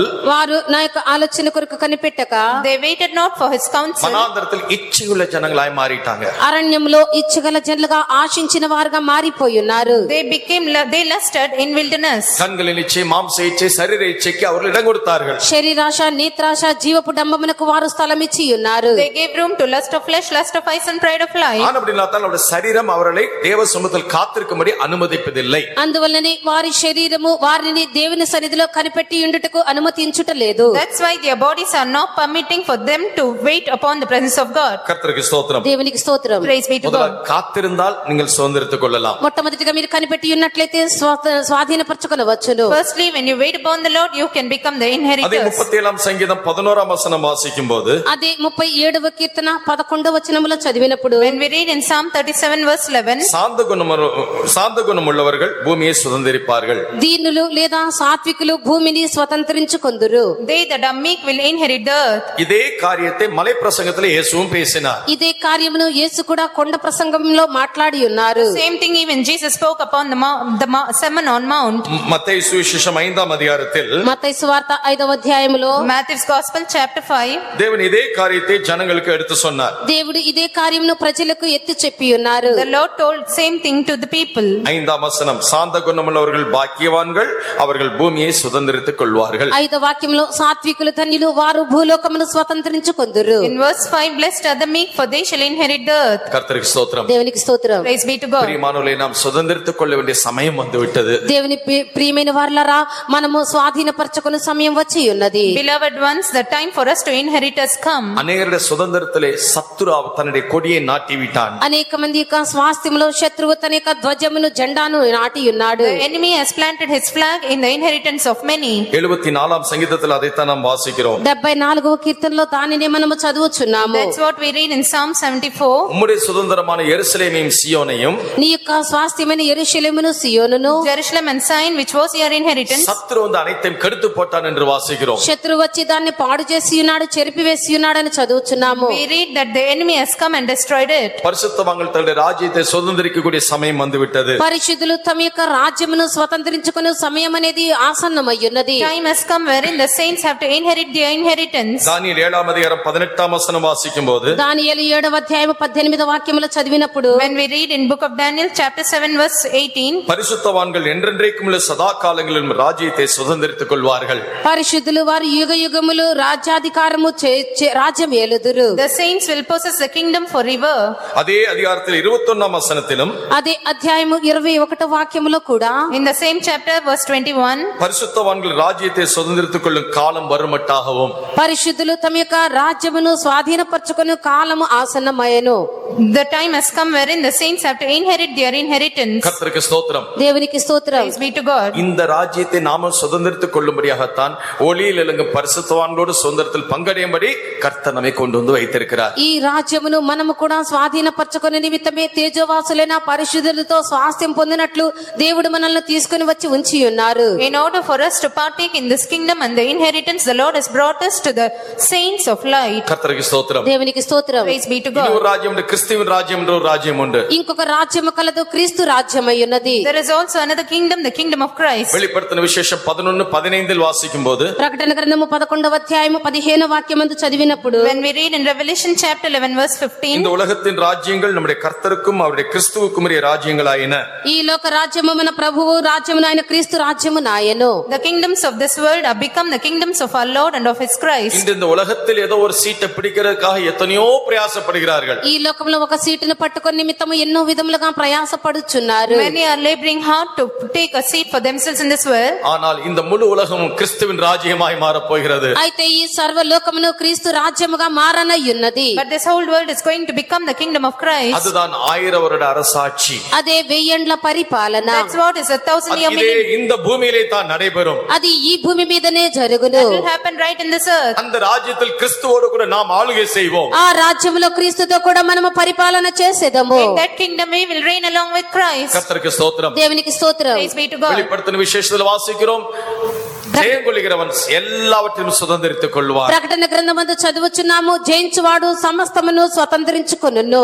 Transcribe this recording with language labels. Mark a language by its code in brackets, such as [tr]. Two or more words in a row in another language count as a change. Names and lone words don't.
[te] వారు నా యొక్క ఆలోచన కొరకు కనిపెట్టక, [en] They waited not for his counsel. [ta] மனாந்தரத்தில் இச்சையுள்ள ஜனங்களாய் மாறிட்டாங்க. [te] అరణ్యంలో ఇచ్చగల జనులుగా ఆశించిన వారుగా మారిపోయి ఉన్నారు. [en] They lusted in wilderness. [ta] கண்களின் இச்சை, மாம்ச இச்சை, சரீர இச்சைக்கு அவர்கள் இடம் கொடுத்தார்கள். [te] శరీరాశ, నేత్రాశ, జీవపు డంబమునకు వారు స్థలం ఇచ్చి ఉన్నారు. [en] They gave room to lust of flesh, lust of eyes and pride of life. [ta] ஆனபடியால் அவருடைய சரீரம் அவர்களை தேவ சமூகத்தில் காத்திருக்கும்படி அனுமதிப்பதில்லை. [te] అందువల్లనే వారి శరీరము వారిని దేవుని సన్నిధిలో కనిపెట్టి ఉండుటకు అనుమతించుటలేదు. [en] That's why their bodies are not permitting for them to wait upon the presence of God. [ta] கர்த்தருக்கு ஸ்தோத்திரம். [te] దేవునికి స్తోత్రం. [en] Praise be to [ta] முதல்ல [en] God. [ta] காத்திருந்தால் நீங்கள் சுதந்திரத்துக் கொள்ளலாம். [te] మొట్టమొదటిగా మీరు కనిపెట్టి ఉన్నట్లయితే స్వాధీనపరచుకొనవచ్చును. [en] Firstly, when you wait upon the Lord, you can become the [ta] அதே [en] inheritors. [ta] 37 சங்கீதம் 11 வசனம் வாசிக்கும் போது, [te] అదే 37వ కీర్తన 11వ వచనములో చదివినప్పుడు, [en] When we read in Psalm 37 verse 11, [ta] சாந்த குணம் உள்ளவர்கள் பூமியை சுதந்திரிப்பார்கள். [te] దీనులు లేదా సాత్వికులు భూమిని స్వతంత్రించుకొందురు. [en] they that are meek will inherit the earth. [ta] இதே காரியத்தை மலை பிரசங்கத்தில் இயேசுவும் பேசினார். [te] ఇదే కార్యమును యేసు కూడా కొండ ప్రసంగంలో మాట్లాడి ఉన్నారు. [en] Same thing even Jesus spoke upon the Sermon on Mount. [ta] மத்தேயு சுவிசேஷம் 5ஆம் அதிகாரத்தில், [te] మత్తయి సువార్త 5వ అధ్యాయములో [en] Matthew's Gospel chapter 5. [ta] தேவன் இதே காரியத்தை ஜனங்களுக்கு எடுத்து சொன்னார். [te] దేవుడు ఇదే కార్యమును ప్రజలకు ఎత్తి చెప్పి ఉన్నారు. [en] The Lord told same thing to the people. [ta] 5ஆம் வசனம், சாந்த குணமுள்ளவர்கள் பாக்கியவான்கள், அவர்கள் பூமியை சுதந்திரித்துக் கொள்வார்கள். [te] 5వ వాక్యంలో సాత్వికులు ధన్యులు, వారు భూలోకమును స్వతంత్రించుకొందురు. [en] In verse 5, blessed are the meek, for they shall inherit the earth. [ta] கர்த்தருக்கு ஸ்தோத்திரம். [te] దేవునికి స్తోత్రం. [en] Praise be to God. [ta] பிரியமானவர்களே, நாம் சுதந்திரித்துக் கொள்ள வேண்டிய சமயம் வந்து விட்டது. [te] దేవుని ప్రియమైన వారలారా, మనము స్వాధీనపరచుకునే సమయం వచ్చి ఉన్నది. [en] Beloved ones, the time for us to inherit has come. [ta] அநேகருடைய சுதந்திரத்திலே சத்துரு தன்னுடைய கொடியை நாட்டி விட்டான். [te] అనేక మంది యొక్క స్వాస్థ్యంలో శత్రువు తన యొక్క ధ్వజమును జెండాను నాటి ఉన్నాడు. [en] The enemy has planted his flag in the inheritance of many. [ta] 74ஆம் சங்கீதத்தில் அதைத்தான் நாம் வாசிக்கிறோம். [te] 74వ కీర్తనలో దానినే మనము చదువుచున్నాము. [en] That's what we read in Psalm 74. [ta] உம்முடைய சுதந்திரமான எருசலேமையும் சீயோனையும், [te] నీ యొక్క స్వాస్థ్యమైన యెరూషలేమును సియోనును, [en] Jerusalem and Zion, which was your inheritance. [ta] சத்துரு வந்து அனைத்தையும் கெடுத்து போட்டான் என்று வாசிக்கிறோம். [te] శత్రువు వచ్చి దాన్ని పాడు చేసి ఉన్నాడు, చెరిపివేసి ఉన్నాడని చదువుచున్నాము. [en] We read that the enemy has come and destroyed it. [ta] பரிசுத்தவான்கள் தங்களுடைய ராஜ்யத்தை சுதந்திரிக்கக்கூடிய சமயம் வந்து விட்டது. [te] పరిశుద్ధులు తమ యొక్క రాజ్యమును స్వతంత్రించుకునే సమయం అనేది ఆసన్నమయ్యున్నది. [en] Time has come wherein the saints have to inherit their inheritance. [ta] தானியேல் 7ஆம் அதிகாரம் 18ஆம் வசனம் வாசிக்கும் போது, [te] దానియేలు 7వ అధ్యాయం 18వ వాక్యములో చదివినప్పుడు, [en] When we read in book of Daniel chapter 7 verse 18, [ta] பரிசுத்தவான்கள் என்றென்றைக்கும் உள்ள சதா காலங்களிலும் ராஜ்யத்தை சுதந்திரித்துக் கொள்வார்கள். [te] పరిశుద్ధులు వారు యుగ యుగములు రాజ్యాధికారము రాజ్యం ఏలుదురు. [en] the saints will possess the kingdom forever. [ta] அதே அதிகாரத்தில் 21ஆம் வசனத்திலும், [te] అదే అధ్యాయము 21వ వాక్యములో కూడా, [en] In the same chapter verse 21, [ta] பரிசுத்தவான்கள் ராஜ்யத்தை சுதந்திரித்துக் கொள்ளும் காலம் வருமட்டாகவும், [te] పరిశుద్ధులు తమ యొక్క రాజ్యమును స్వాధీనపరచుకునే కాలము ఆసన్నమయ్యను. [en] the time has come wherein the saints have to inherit their inheritance. [ta] கர்த்தருக்கு ஸ்தோத்திரம். [te] దేవునికి స్తోత్రం. [en] Praise be to God. [ta] இந்த ராஜ்யத்தை நாம சுதந்திரித்துக் கொள்ளும்படியாகத்தான் ஒளியில் இலங்கும் பரிசுத்தவான்களோடு சுதந்திரத்தில் பங்கடையும்படி கர்த்தர் நம்மை கொண்டு வந்து வைத்திருக்கிறார். [te] ఈ రాజ్యమును మనము కూడా స్వాధీనపరచుకునే నిమిత్తమే తేజోవాసులైన పరిశుద్ధులతో స్వాస్థ్యం పొందినట్లు దేవుడు మనల్ని తీసుకుని వచ్చి ఉంచి ఉన్నారు. [en] In order for us to partake in this kingdom and the inheritance, the Lord has brought us to the saints of light. [ta] கர்த்தருக்கு ஸ்தோத்திரம். [te] దేవునికి స్తోత్రం. [en] Praise be to [ta] இன்னொரு [en] God. [ta] ராஜ்யம் உண்டு, கிறிஸ்துவின் ராஜ்யம் என்ற ஒரு ராஜ்யம் உண்டு. [te] ఇంకొక రాజ్యము కలదు, క్రీస్తు రాజ్యమై ఉన్నది. [en] There is also another kingdom, the kingdom of Christ. [ta] வெளிப்படுத்தின விசேஷம் 11:15 வாசிக்கும் போது, [te] ప్రకటన గ్రంథము 11వ అధ్యాయము 15వ వాక్యమందు చదివినప్పుడు, [en] When we read in Revelation chapter 11 verse 15, [ta] இந்த உலகத்தின் ராஜ்யங்கள் நம்முடைய கர்த்தருக்கும் அவருடைய கிறிஸ்துவுக்கும் உரிய ராஜ்யங்களாயின. [te] ఈ లోక రాజ్యము మన ప్రభువు రాజ్యము ఆయన క్రీస్తు రాజ్యము నాయను. [en] the kingdoms of this world are become the kingdoms of our Lord and of his Christ. [ta] இந்த உலகத்தில் ஏதோ ஒரு சீட்டை பிடிக்கிறதுக்காக எத்தனையோ பிரயாசப்படுகிறார்கள். [te] ఈ లోకమున లోకంలో ఒక సీటును పట్టుకొని నిమిత్తము ఎన్నో విధములుగా ప్రయాసపడుచున్నారు. [en] Many are laboring hard to take a seat for themselves in this world. [ta] ஆனால் இந்த முழு உலகமும் கிறிஸ்துவின் ராஜ்யமாய் மாறப் போகிறது. [te] అయితే ఈ సర్వలోకమును క్రీస్తు రాజ్యముగా మారనయ్యున్నది. [en] But this whole world is going to become the kingdom of Christ. [ta] அதுதான் 1000 வருட அரசாட்சி. [te] అదే వెయ్యేండ్ల పరిపాలన. [en] That's what is a 1000-year [ta] இதே [en] millennium. [ta] இந்த பூமியிலே தான் நடைபெறும். [te] అది ఈ భూమి మీదనే జరుగును. [en] It will happen right in this earth. [ta] அந்த ராஜ்யத்தில் கிறிஸ்துவோடு கூட நாம் ஆளுகை செய்வோம். [te] ఆ రాజ్యములో క్రీస్తుతో కూడా మనము పరిపాలన చేసేదము. [en] In that kingdom we will reign along with Christ. [ta] கர்த்தருக்கு ஸ்தோத்திரம். [te] దేవునికి స్తోత్రం. [en] Praise be to God. [ta] வெளிப்படுத்தின விசேஷத்தில் வாசிக்கிறோம், ஜெயம் கொள்ளுகிறவன் எல்லாவற்றையும் சுதந்தரித்துக் கொள்வார். [te] ప్రకటన గ్రంథమందు చదువుచున్నాము, జయించువాడు సమస్తమును స్వతంత్రించుకొనును.